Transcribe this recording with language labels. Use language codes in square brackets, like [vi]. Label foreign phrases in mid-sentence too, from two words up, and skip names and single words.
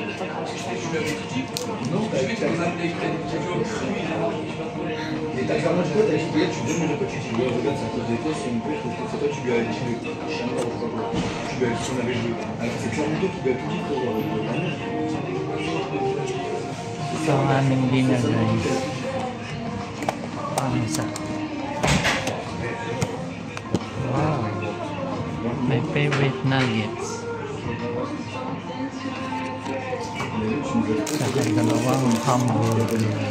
[fr] Non, t'as vu, mais t'as clairement dit quoi? T'as dit, tu demandes quoi? Tu dis, ouais, regarde, c'est à cause de toi, c'est une pute, c'est toi, tu lui as dit, je sais pas quoi. Tu lui as dit qu'on avait joué. Alors c'est clairement toi qui lui as tout dit pour la merde. [tl] So, ang aming [en] dinner guys. [tl] Pangsa. Wow. [en] My favorite nuggets. [tl] Saka dalawang hamburger.